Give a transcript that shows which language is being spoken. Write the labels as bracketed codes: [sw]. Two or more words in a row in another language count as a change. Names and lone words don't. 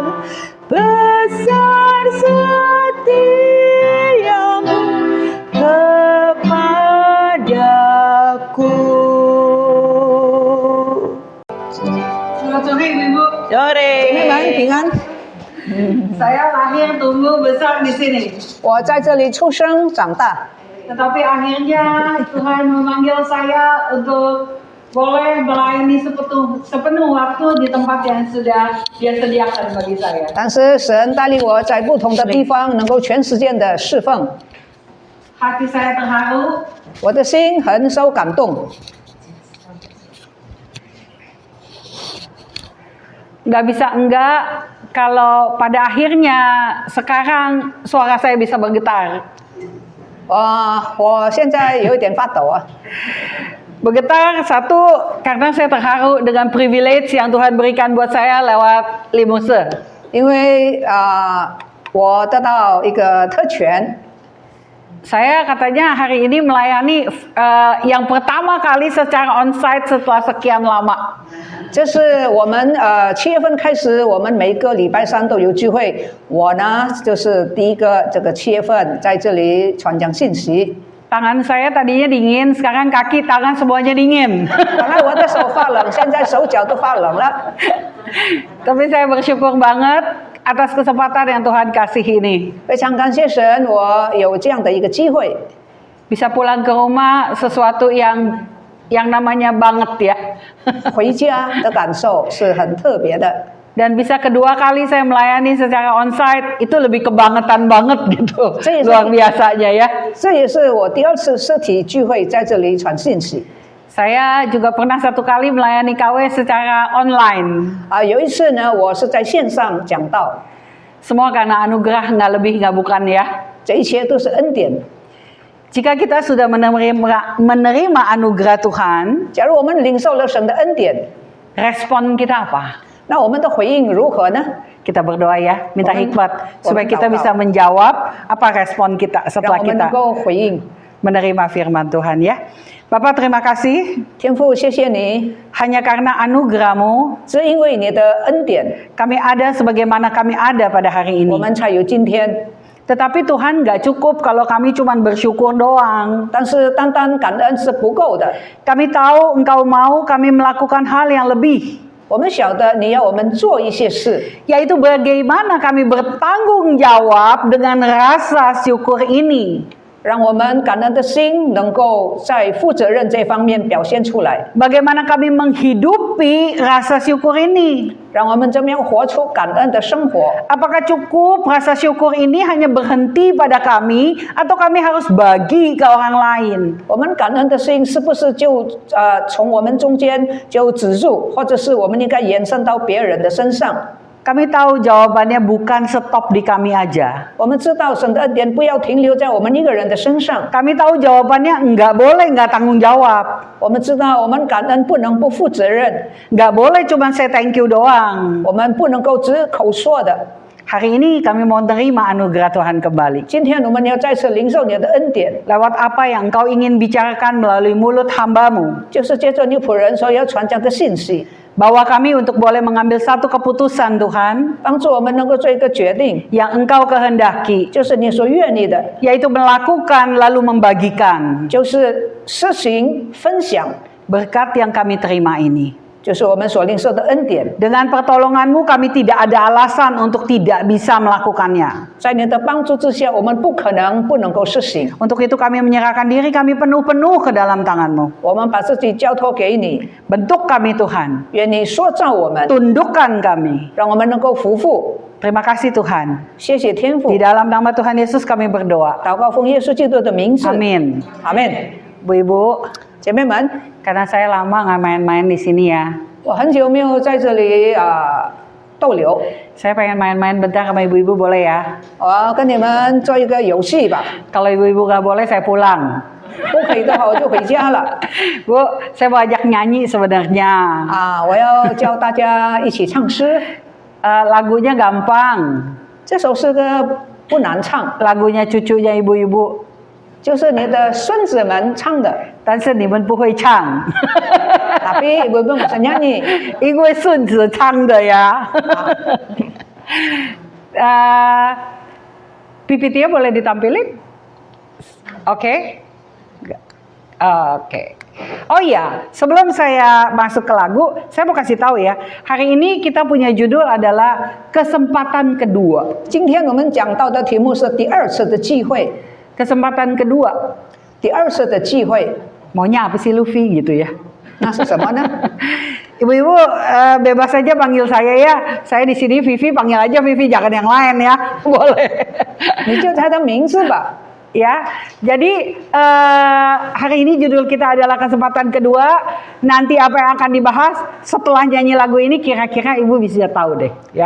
[id] Besar setiamu kepadaku. Selamat sore Ibu. Sore. [zh] 平安。 [id] Saya lahir tumbuh besar di sini. [zh] 我在这里出生长大， [id] Tetapi akhirnya Tuhan memanggil saya untuk boleh melayani sepenuh waktu di tempat yang sudah Dia sediakan bagi saya. [zh] 但是神带领我在不同的地方能够全时间的侍奉。 [id] hati saya terharu. [zh] 我的心很受感动。 [id] Nggak bisa enggak kalau pada akhirnya sekarang suara saya bisa bergetar. [zh] 我现在有一点发抖啊。 [id] Bergetar satu karena saya terharu dengan privilege yang Tuhan berikan buat saya lewat Limuse. [zh] 因为我得到一个特权， [id] Saya katanya hari ini melayani yang pertama kali secara onsite setelah sekian lama. [zh] 这是我们7月份开始，我们每个礼拜三都有聚会。我呢就是第一个这个7月份在这里传讲信息。 [id] Tangan saya tadinya dingin, sekarang kaki tangan semuanya dingin. [zh] 本来我的手发冷，现在手脚都发冷了。 [id] Tapi saya bersyukur banget atas kesempatan yang Tuhan kasih ini. [zh] 非常感谢神，我有这样的一个机会， [id] Bisa pulang ke rumah sesuatu yang namanya banget ya. 回家的感受是很特别的。 Dan bisa kedua kali saya melayani secara onsite, itu lebih kebangetan banget gitu. Luar biasanya ya. [zh] 这也是我第二次实体聚会在这里传信息。 [id] Saya juga pernah satu kali melayani KW secara online. [zh] 有一次呢，我是在线上讲道， [id] Semua karena anugerah, nggak lebih nggak bukan ya. [zh] 这一切都是恩典。 [id] Jika kita sudah menerima anugerah Tuhan, [zh] 假如我们领受了神的恩典， [id] respon kita apa? [zh] 那我们的回应如何呢？ [id] Kita berdoa ya, minta hikmat supaya Omen kita tahu. bisa menjawab apa respon kita [zh] 让 [id] setelah [zh] 我们能 [id] kita [zh] 够回应。 [id] menerima firman Tuhan ya. Bapak terima kasih, [zh] 天父，谢谢你， [id] hanya karena anugerah-Mu [zh] 只因为你的恩典， [id] kami ada sebagaimana kami ada pada hari [zh] 我 [id] ini. [zh] 们才有今天。 [id] Tetapi Tuhan nggak cukup kalau kami cuma bersyukur doang. [zh] 但是单单感恩是不够的， [id] Kami tahu Engkau mau kami melakukan hal yang lebih, [zh] 我们晓得你要我们做一些事， [id] yaitu bagaimana kami bertanggung jawab dengan rasa syukur ini. [zh] 让我们感恩的心能够在负责任这方面表现出来， [id] Bagaimana kami menghidupi rasa syukur ini? [zh] 让我们怎么样活出感恩的生活？ [id] Apakah cukup rasa syukur ini hanya berhenti pada kami atau kami harus bagi ke orang lain? [zh] 我们感恩的心是不是就从我们中间就止住，或者是我们应该延伸到别人的身上？ [id] Kami tahu jawabannya bukan stop di kami aja. [zh] 我们知道神的恩典不要停留在我们一个人的身上， [id] Kami tahu jawabannya nggak boleh nggak tanggung jawab. [zh] 我们知道我们感恩不能不负责任， [id] Nggak boleh cuma [en] say thank you [id] doang. [zh] 我们不能够只口说的。 [id] Hari ini kami mau terima anugerah Tuhan kembali. [zh] 今天我们要再次领受你的恩典， [id] Lewat apa yang Engkau ingin bicarakan melalui mulut hamba-Mu. [zh] 就是借着你仆人所要传讲的信息， [id] Bawa kami untuk boleh mengambil satu keputusan Tuhan [zh] 帮助我们能够做一个决定， [id] yang Engkau kehendaki. [zh] 就是你所愿意的， [id] Yaitu melakukan lalu membagikan [zh] 就是施行分享， [id] berkat yang kami terima ini. [zh] 就是我们所领受的恩典。 [id] Dengan pertolongan-Mu kami tidak ada alasan untuk tidak bisa melakukannya. [zh] 在你的帮助之下，我们不能够实行。 [id] Untuk itu kami menyerahkan diri kami penuh-penuh ke dalam tangan-Mu. [zh] 我们把自己交托给你， [id] Bentuk kami Tuhan. [zh] 愿你塑造我们， [id] Tundukkan kami. [zh] 让我们能够服服。 [id] Terima kasih Tuhan. [zh] 谢谢天父 [id] Di，dalam nama Tuhan Yesus kami berdoa. [zh] 祷告奉耶稣基督的名字， [id] Amin. [zh] 阿门。 [id] Bu-ibu, [zh] 姐妹们， [id] karena saya lama nggak main-main di sini ya. [zh] 我很久没有在这里逗留， [id] Saya pengen main-main bentar sama ibu-ibu boleh ya? [zh] 我跟你们做一个游戏吧。 [id] Kalau ibu-ibu nggak boleh saya pulang. [zh] 不可以的话，我就回家了。 [id] Bu, saya mau ajak nyanyi sebenarnya. [zh] 我要教大家一起唱诗。 [id] Lagunya gampang. [zh] 这首诗歌不难唱， [id] Lagunya cucunya ibu-ibu. [zh] 就是你的孙子们唱的。但是你们不会唱. [id] Tapi ibu-ibu nggak usah nyanyi. [zh] 因为顺子唱的呀. [id] PPT-nya boleh ditampilin? Oke. Oke. Oh iya, sebelum saya masuk ke lagu, saya mau kasih tahu ya. Hari ini kita punya judul adalah kesempatan kedua. [zh] 今天我们讲到的题目是第二次的机会， [id] Kesempatan kedua. [zh] 第二次的机会， [id] Maunya apa sih Luffy gitu ya? [zh] 那是什么呢？ [id] Ibu-ibu bebas saja panggil saya ya. Saya di sini Vivi, panggil aja Vivi, jangan yang lain ya. Boleh. [zh] 你就他的名字吧。 [id] Ya, jadi hari ini judul kita adalah kesempatan kedua. Nanti apa yang akan dibahas setelah nyanyi lagu ini kira-kira Ibu bisa tahu deh, ya.